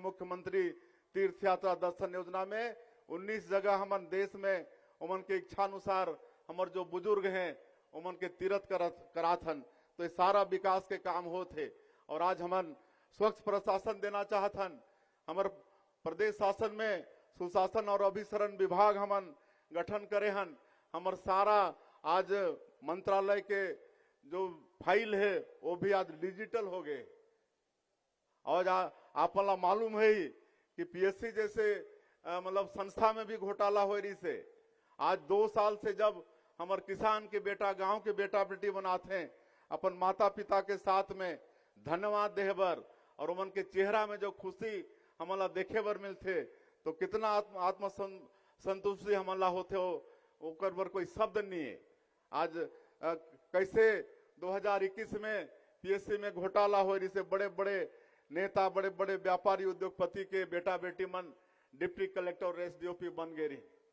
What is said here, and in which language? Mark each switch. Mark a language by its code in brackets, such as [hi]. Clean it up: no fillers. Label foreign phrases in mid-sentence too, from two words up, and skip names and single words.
[hne] मुख्यमंत्री तीर्थ यात्रा दर्शन योजना में 19 जगह हमन देश में उमन के इच्छा अनुसार हमार जो बुजुर्ग हैं उमन के तीर्थ करात हन। तो ये सारा विकास के काम होते। और आज हमन स्वच्छ प्रशासन देना चाहत हन। हमारे प्रदेश शासन में सुशासन और अभिसरण विभाग हमन गठन करे हन। हमार सारा आज मंत्रालय के जो फाइल है वो भी आज डिजिटल हो गए। और आप मालूम है ही कि पीएससी जैसे मतलब संस्था में भी घोटाला हो रही से। आज 2 साल से जब हमारे किसान के बेटा गांव के बेटा बेटी बनाते हैं अपन माता पिता के साथ में धन्यवाद देहे बर और उमन के चेहरा में जो खुशी हमला देखे बर मिलते तो कितना आत्म संतुष्टि हमला होते हो ओकर बर कोई शब्द नहीं है। आज कैसे 2021 में पीएससी में घोटाला हो रही से बड़े बड़े नेता बड़े बड़े व्यापारी उद्योगपति के बेटा बेटी मन डिप्टी कलेक्टर और एसडीओपी बन गए रही।